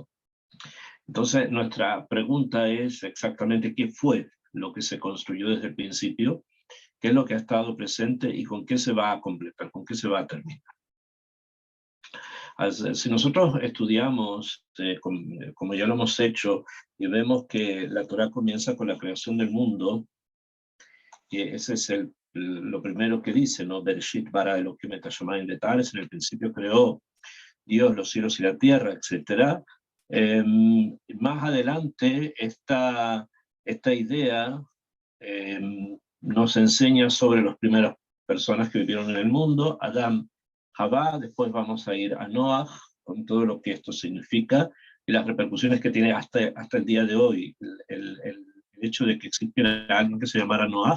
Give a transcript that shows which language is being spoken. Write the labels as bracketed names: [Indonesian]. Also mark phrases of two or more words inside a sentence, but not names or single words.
[Spanish] Entonces, nuestra pregunta es exactamente qué fue lo que se construyó desde el principio, qué es lo que ha estado presente y con qué se va a completar, con qué se va a terminar. Si nosotros estudiamos, como ya lo hemos hecho, y vemos que la Torá comienza con la creación del mundo, que ese es lo primero que dice, ¿no? [Hebrew] בראשית ברא אלהים את השמים ותארץ, [Spanish] en el principio creó Dios los cielos y la tierra, etc. Más adelante, esta idea nos enseña sobre las primeras personas que vivieron en el mundo, Adán, Javá, después vamos a ir a Noah, con todo lo que esto significa, y las repercusiones que tiene hasta el día de hoy, el hecho de que existiera alguien que se llamara Noah.